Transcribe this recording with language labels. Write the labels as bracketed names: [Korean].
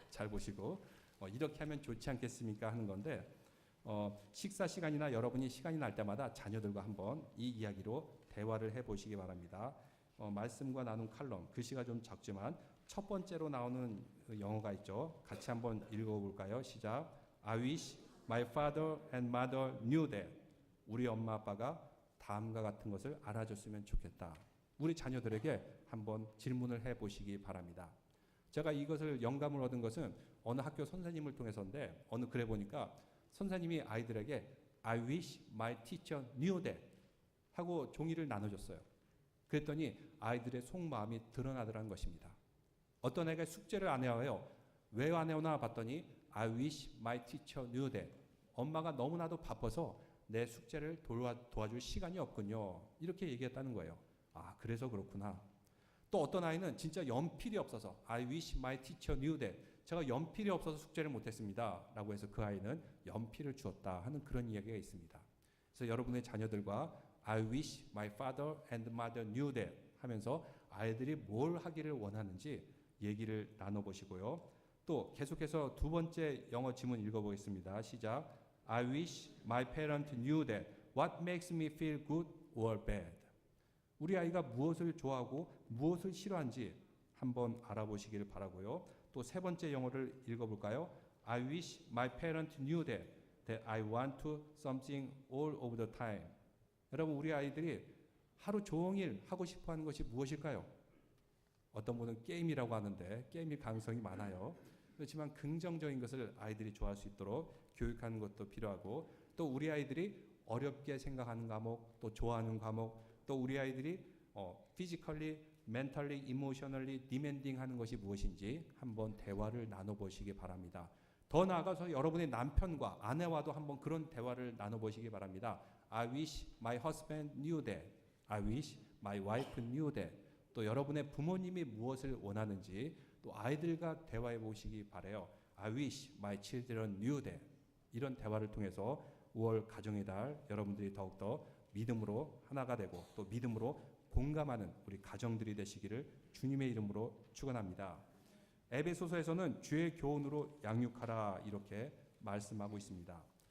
[Korean] 잘 보시고 이렇게 하면 좋지 않겠습니까 하는 건데, 식사 시간이나 여러분이 시간이 날 때마다 자녀들과 한번 이 이야기로 대화를 해보시기 바랍니다. 말씀과 나눈 칼럼, 글씨가 좀 적지만 첫 번째로 나오는 그 영어가 있죠. 같이 한번 읽어볼까요? 시작. [English] I wish my father and mother knew that. [Korean] 우리 엄마 아빠가 다음과 같은 것을 알아줬으면 좋겠다. 우리 자녀들에게 한번 질문을 해보시기 바랍니다. 제가 이것을 영감을 얻은 것은 어느 학교 선생님을 통해서인데, 어느 글에 보니까 선생님이 아이들에게 [English] I wish my teacher knew that [Korean] 하고 종이를 나눠줬어요. 그랬더니 아이들의 속마음이 드러나더라는 것입니다. 어떤 애가 숙제를 안 해와요. 왜 안 해오나 봤더니 [English] I wish my teacher knew that. [Korean] 엄마가 너무나도 바빠서 내 숙제를 도와줄 시간이 없군요. 이렇게 얘기했다는 거예요. 아, 그래서 그렇구나. 또 어떤 아이는 진짜 연필이 없어서 [English] I wish my teacher knew that. [Korean] 제가 연필이 없어서 숙제를 못했습니다. 라고 해서 그 아이는 연필을 주었다 하는 그런 이야기가 있습니다. 그래서 여러분의 자녀들과 [English] I wish my father and mother knew that [Korean] 하면서 아이들이 뭘 하기를 원하는지 얘기를 나눠보시고요. 또 계속해서 두 번째 영어 지문 읽어보겠습니다. 시작. [English] I wish my parents knew that what makes me feel good or bad. [Korean] 우리 아이가 무엇을 좋아하고 무엇을 싫어하는지 한번 알아보시기를 바라고요. 또 세 번째 영어를 읽어볼까요? [English] I wish my parents knew that I want to something all of the time. [Korean] 여러분 우리 아이들이 하루 종일 하고 싶어하는 것이 무엇일까요? 어떤 분은 게임이라고 하는데 게임일 가능성이 많아요. 그렇지만 긍정적인 것을 아이들이 좋아할 수 있도록 교육하는 것도 필요하고 또 우리 아이들이 어렵게 생각하는 과목 또 좋아하는 과목 또 우리 아이들이 [English] physically, mentally, emotionally demanding [Korean] 하는 것이 무엇인지 한번 대화를 나눠보시기 바랍니다. 더 나아가서 여러분의 남편과 아내와도 한번 그런 대화를 나눠보시기 바랍니다. [English] I wish my husband knew that. I wish my wife knew that. [Korean] 또 여러분의 부모님이 무엇을 원하는지 또 아이들과 대화해 보시기 바라요. [English] I wish my children knew that. [Korean] 이런 대화를 통해서 5월 가정의 달 여러분들이 더욱더 믿음으로 하나가 되고 또 믿음으로 공감하는 우리 가정들이 되시기를 주님의 이름으로 축원합니다. 에베소서에서는 주의 교훈으로 양육하라 이렇게 말씀하고 있습니다.